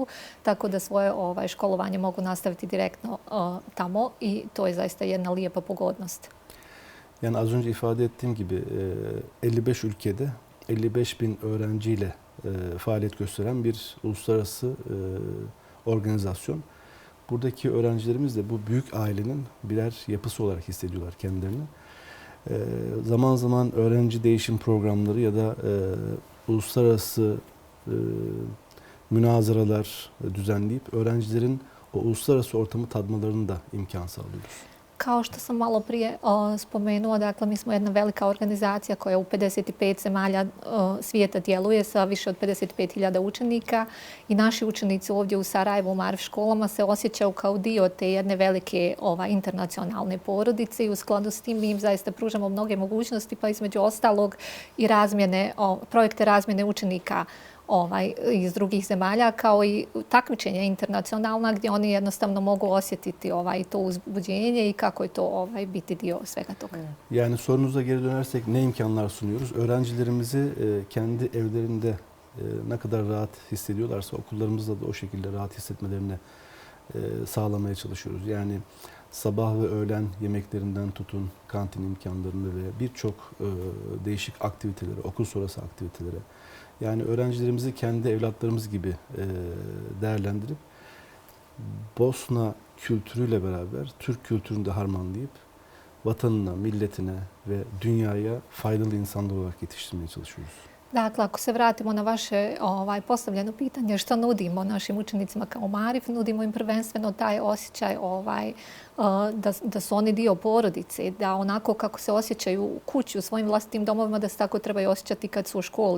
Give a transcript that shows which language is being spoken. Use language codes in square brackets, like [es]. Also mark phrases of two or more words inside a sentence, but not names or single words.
[bs] Tako da svoje školovanje mogu nastaviti direktno tamo i to je zaista jedna lijepa pogodnost. [tr] Yani az önce ifade ettiğim gibi 55 ülkede 55 bin öğrenciyle faaliyet gösteren bir uluslararası organizasyon. Buradaki öğrencilerimiz de bu büyük ailenin birer yapısı olarak hissediyorlar kendilerini. Zaman zaman öğrenci değişim programları ya da uluslararası münazaralar düzenleyip öğrencilerin o uluslararası ortamı tadmalarını da imkan sağlıyoruz. [bs] Kao što sam malo prije spomenula, dakle mi smo jedna velika organizacija koja u 55 zemalja svijeta djeluje sa više od 55.000 učenika i naši učenici ovdje u Sarajevu u Marif školama se osjećaju kao dio te jedne velike internacionalne porodice i u skladu s tim mi im zaista pružamo mnoge mogućnosti, pa između ostalog i projekte razmjene učenika iz drugih zemalja, kao i takmičenja internacionalna gdje oni jednostavno mogu osjetiti to uzbuđenje i kako je to biti dio svega toga. [tr] Yani sorunuza geri dönersek ne imkanlar sunuyoruz? Öğrencilerimizi kendi evlerinde ne kadar rahat hissediyorlarsa okullarımızda da o şekilde rahat hissetmelerini sağlamaya çalışıyoruz. Yani sabah ve öğlen yemeklerinden tutun kantin imkanlarını ve birçok değişik aktiviteleri, okul sonrası aktivitelere. Yani öğrencilerimizi kendi evlatlarımız gibi değerlendirip Bosna kültürüyle beraber Türk kültürünü de harmanlayıp vatanına, milletine ve dünyaya faydalı insanlar olarak yetiştirmeye çalışıyoruz. [bs] Dakle, ako se vratimo na vaše postavljeno pitanje što nudimo našim učenicima kao Marif, nudimo im prvenstveno taj osjećaj da su oni dio porodice, da onako kako se osjećaju u kući, u svojim vlastitim domovima, da se tako trebaju osjećati kad su u školi.